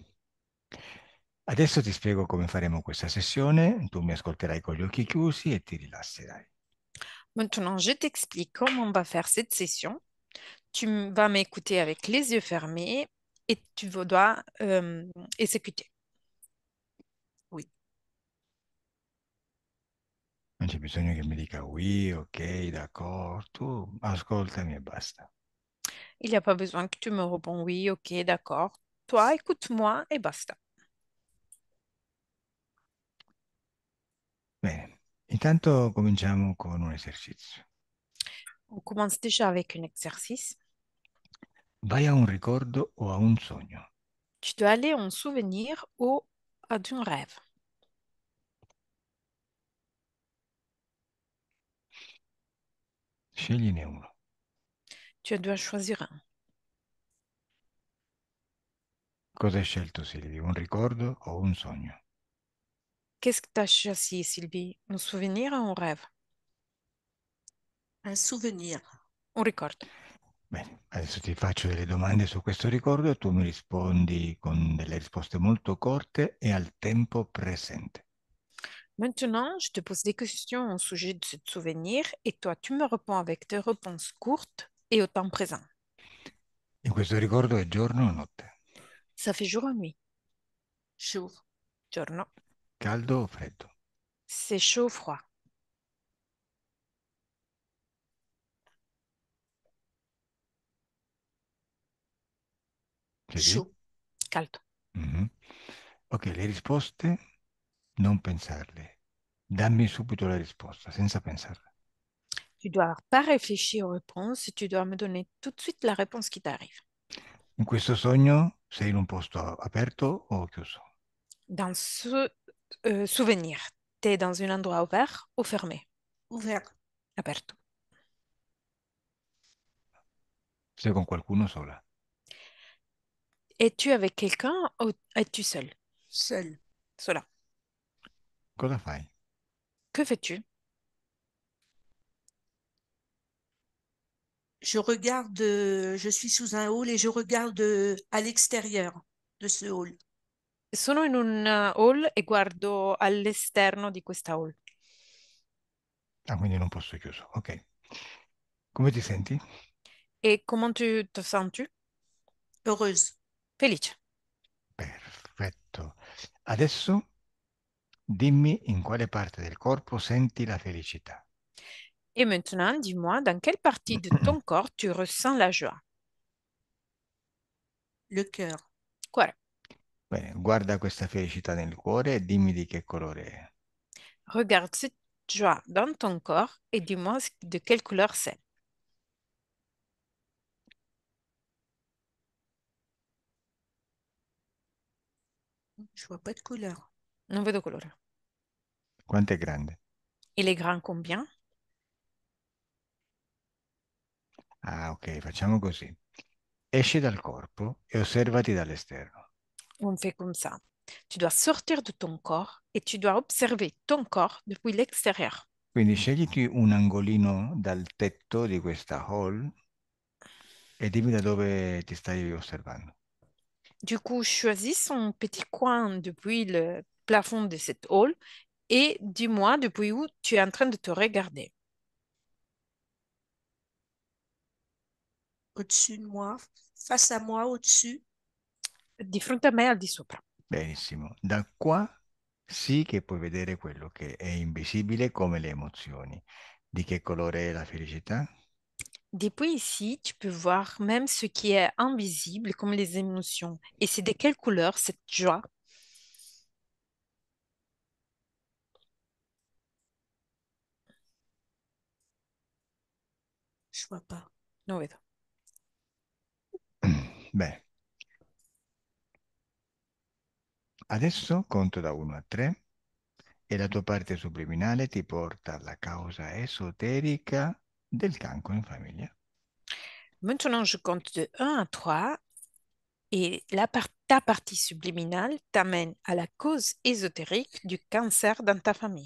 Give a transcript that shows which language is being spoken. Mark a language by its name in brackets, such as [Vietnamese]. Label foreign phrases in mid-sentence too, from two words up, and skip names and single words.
[Italian] Adesso ti spiego come faremo questa sessione. Tu mi ascolterai con gli occhi chiusi e ti rilasserai. [French] Maintenant, je t'explique comment on va faire cette session. Vas m'écouter avec les yeux fermés et tu dois exécuter. Oui. [Italian] Non c'è bisogno che mi dica oui, ok, d'accordo. Tu ascoltami e basta. [French] Il n'y a pas besoin que tu me réponds oui, ok, d'accord. Toi, écoute-moi et basta. [Italian] Bene. Intanto cominciamo con un esercizio. [French] On commence déjà avec un exercice. [Italian] Vai a un ricordo o a un sogno. [French] Tu dois aller en souvenir ou à un rêve. [Italian] Scegliene uno. [French] Tu dois choisir un. [Italian] Cosa hai scelto, Silvi? Un ricordo o un sogno? [French] Qu'est-ce que tu as choisi, Sylvie? Un souvenir ou un rêve? Un souvenir. [Italian] Un ricordo. Bene, adesso ti faccio delle domande su questo ricordo e tu mi rispondi con delle risposte molto corte e al tempo presente. [French] Maintenant, je te pose des questions au sujet de ce souvenir et toi, tu me réponds avec des réponses courtes et au temps présent. [Italian] In questo ricordo è giorno o notte? [French] Ça fait jour ou nuit? Chaud. [Italian] Giorno. Caldo o freddo? [French] C'est chaud ou froid? [Italian] C'è lì? [French] Chaud. [Italian] Caldo. Mhm. Ok, le risposte non pensarle. Dammi subito la risposta, senza pensarla. [French] Tu dois pas réfléchir aux réponses, tu dois me donner tout de suite la réponse qui t'arrive. [Italian] In questo sogno sei in un posto aperto o chiuso? [French] Dans ce souvenir, tu es dans un endroit ouvert ou fermé? Ouvert. [Italian] Aperto. Sei con qualcuno sola? [French] Es-tu avec quelqu'un ou es-tu seul? Seul. [Italian] Cela. Cosa fai? [French] Que fais-tu? je suis sous un hall et je regarde à l'extérieur de ce hall. [Italian] Sono in un hall e guardo all'esterno di questa hall. Ah, quindi in un posto chiuso. Ok. Come ti senti? [French] E comment tu te sens-tu? Heureuse. [Italian] Felice. Perfetto. Adesso dimmi in quale parte del corpo senti la felicità. [French] Et maintenant, dis-moi, dans quelle partie de ton corps tu ressens la joie? Le cœur. [Italian] Cuore. Bene, guarda questa felicità nel cuore e dimmi di che colore è. [French] Regarde cette joie dans ton corps et dis-moi de quelle couleur c'est. Je vois pas de couleur. [Italian] Non vedo colore. Quanto è grande? [French] Il est grand combien? [Italian] Ah, ok, facciamo così. Esci dal corpo e osservati dall'esterno. [French] On fait comme ça. Tu dois sortir de ton corps et tu dois observer ton corps depuis l'extérieur. [Italian] Quindi scegliti un angolino dal tetto di questa hall e dimmi da dove ti stai osservando. [French] Du coup, choisis son petit coin depuis le plafond de cette hall et dis-moi depuis où tu es en train de te regarder. Au-dessus de moi, face à moi, au-dessus. [Italian] Di fronte a me al di sopra. Benissimo. Da qua sì che puoi vedere quello che è invisibile come le emozioni. Di che colore è la felicità? [French] Depuis ici, tu peux voir même ce qui est invisible comme les émotions. Et c'est de quelle couleur cette joie? Je vois pas. [Italian] Non vedo. Beh, adesso conto da 1 a 3 e la tua parte subliminale ti porta alla causa esoterica del cancro in famiglia. [French] Maintenant, je compte de 1 à 3 et ta partie subliminale t'amène à la cause ésotérique du cancer dans ta famille.